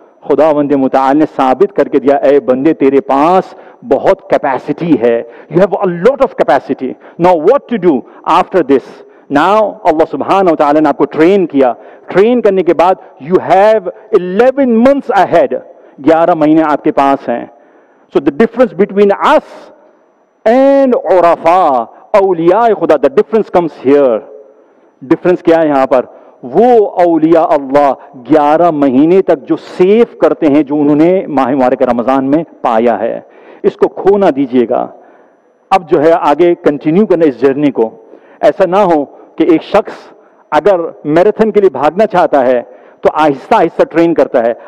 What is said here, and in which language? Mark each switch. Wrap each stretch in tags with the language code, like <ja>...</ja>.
<ur>خداوند متعال نے ثابت کر کے دیا اے بندے تیرے پاس بہت کیپیسٹی ہے،</ur> <en>You have a lot of capacity. Now what to do after this?</en> <ur>Now اللہ سبحانہ وتعالی نے آپ کو ٹرین کیا. ٹرین کرنے کے بعد</ur> <en>you have 11 months ahead،</en> <ur>11 مہینے آپ کے پاس ہیں.</ur> <en>So the difference between us and عرفاء اولیاء خدا، the difference comes here.</en> <ur>Difference کیا ہے یہاں پر؟ وہ اولیاء اللہ 11 مہینے تک جو سیف کرتے ہیں جو انہوں نے ماہ مبارک رمضان میں پایا ہے. اس کو کھو نہ دیجیے گا. اب جو ہے آگے کنٹینیو کرنا اس جرنی کو. ایسا نہ ہو کہ ایک شخص اگر میراتھن کے لیے بھاگنا چاہتا ہے تو آہستہ آہستہ ٹرین کرتا ہے.</ur>